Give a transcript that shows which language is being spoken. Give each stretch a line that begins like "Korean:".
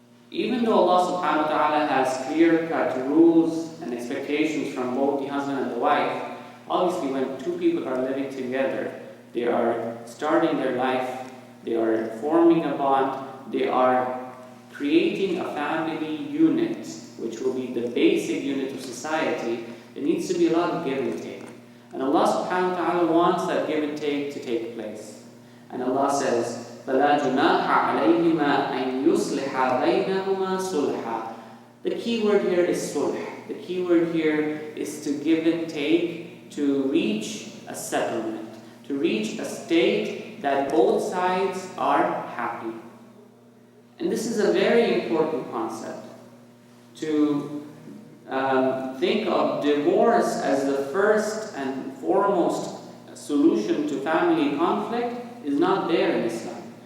English: Even though Allah subhanahu wa ta'ala has clear-cut rules and expectations from both the husband and the wife, obviously when two people are living together, they are starting their life, they are forming a bond, they are creating a family unit, which will be the basic unit of society. There needs to be a lot of give and take. And Allah subhanahu wa ta'ala wants that give and take to take place. And Allah says,
Arabic: فَلَا جُنَاحَ عَلَيْهِمَا أَن يُصْلِحَ بَيْنَهُمَا صُلْحًا.
English: The key word here is sulh. The key word here is to give and take, to reach a settlement, to reach a state that both sides are happy. And this is a very important concept. To think of divorce as the first and foremost solution to family conflict is not there in Islam.